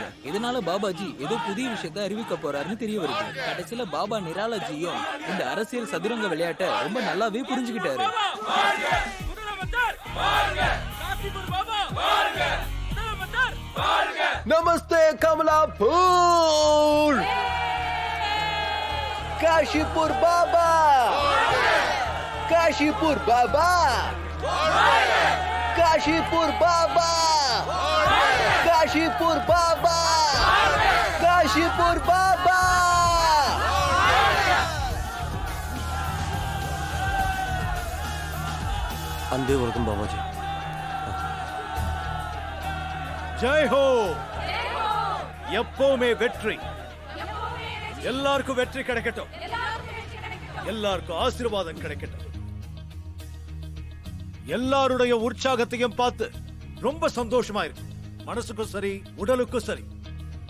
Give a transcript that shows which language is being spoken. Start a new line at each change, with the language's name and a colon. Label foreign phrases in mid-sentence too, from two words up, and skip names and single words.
Tamil: இதனால பாபாஜி ஏதோ புதிய விஷயத்தை அறிவிக்க போறாருன்னு தெரிய வருது. கடைசியில பாபா நிராலாஜியும் இந்த அரசியல் சதுரங்க விளையாட்டை ரொம்ப நல்லாவே புரிஞ்சுக்கிட்டாரு. நமஸ்தே கமலாபூர்,
Hindi: काशीपुर बाबा, काशीपुर बाबा, काशीपुर बाबा, काशीपुर बाबा, काशीपुर बाबा. अंदे वरकम बाबा जी. जय हो.
Tamil: எப்பவுமே வெற்றி. எல்லாருக்கும் வெற்றி கிடைக்கட்டும். எல்லாருக்கும் ஆசீர்வாதம் கிடைக்கட்டும். எல்லாருடைய உற்சாகத்தையும் பார்த்து ரொம்ப சந்தோஷமா இருக்கு. மனசுக்கும் சரி, உடலுக்கும் சரி.